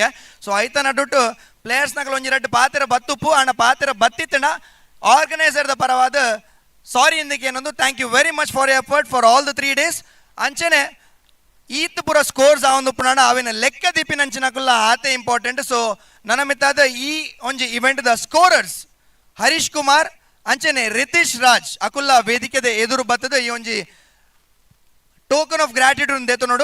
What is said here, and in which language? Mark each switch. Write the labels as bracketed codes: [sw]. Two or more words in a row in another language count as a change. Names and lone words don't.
[tcy] ಸೊ ಐತ ನಡುಟ್ಟು ಪ್ಲೇಯರ್ಸ್ ನಕಲ್ ಒಂಜಿ ರಡ್ಡು ಪಾತ್ರ ಬತ್ತುಪ್ಪು ಅಣ್ಣ ಪಾತ್ರ ಬತ್ತಿತ್ತಣ ಆರ್ಗನೈಸರ್ದ ಪರವಾದ ಸಾರಿ ಇಂದಕ್ಕೆ ಏನೊಂದು [en] thank you very much for effort for all the 3 days. [tcy] ಅಂಚೆನೆ ಈತ್ ಪೂರ ಸ್ಕೋರ್ಸ್ ಆವೊಂದು ಪುನಣ ಅವಿನ ಲೆಕ್ಕ ದಿಪ್ಪಿನಂಚಿನಕುಲ್ಲ ಆತೆ ಇಂಪಾರ್ಟೆಂಟ್. ಸೊ ನನ್ನ ಮಿತ್ತಾದ ಈ ಒಂಜಿ ಇವೆಂಟ್ ದ ಸ್ಕೋರರ್ಸ್ ಹರೀಶ್ ಕುಮಾರ್ ಅಂಚೆನೆ ರಿತೀಶ್ ರಾಜ್ ಅಕುಲ್ಲ ವೇದಿಕೆದ ಎದುರು ಬತ್ತದ ಈ ಒಂಜಿ [en] token of gratitude [tcy] ದೇತು ನೋಡು.